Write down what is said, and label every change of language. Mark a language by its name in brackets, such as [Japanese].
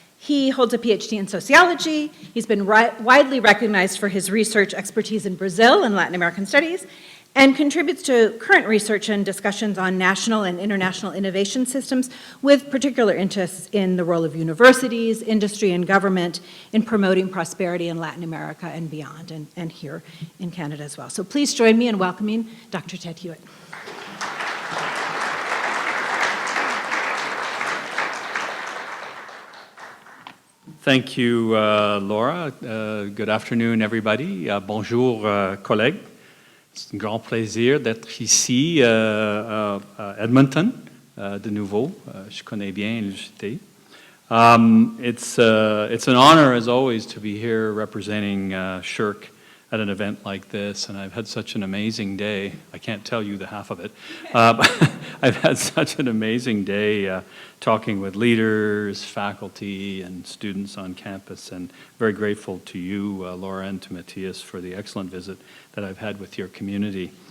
[English] He holds a PhD in sociology. He's been widely recognized for his research expertise in Brazil and Latin American studies, and contributes to current research and discussions on national and international innovation systems, with particular interests in the role of universities, industry, and government in promoting prosperity in Latin America and beyond, and here in Canada as well. So please join me in welcoming Dr. Ted Hewitt. Thank you, Laura. Good afternoon, everybody. [French] Bonjour, collègues. C'est un grand plaisir d'être ici à Edmonton, de nouveau. Je connais bien l'université. [English] It's an honor, as always, to be here representing SSHRC at an event like this, and I've had such an amazing day. I can't tell you the half of it. I've had such an amazing day talking with leaders, faculty, and students on campus, and very grateful to you, Laura, and to Matthias for the excellent visit that I've had with your community.